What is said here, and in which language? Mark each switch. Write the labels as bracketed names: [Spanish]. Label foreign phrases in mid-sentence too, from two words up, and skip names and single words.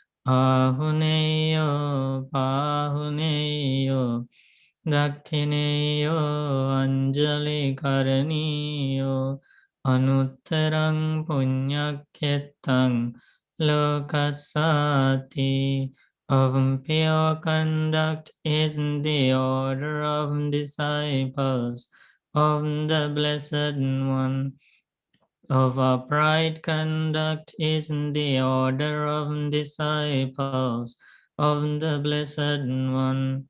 [Pali] Ahuneyo pahuneyo Dakhineyo anjali karaniyo Anuttarang punyakyetang lokasati. [English] Of pure conduct is the order of disciples of the Blessed One. Of upright conduct is the order of disciples of the Blessed One.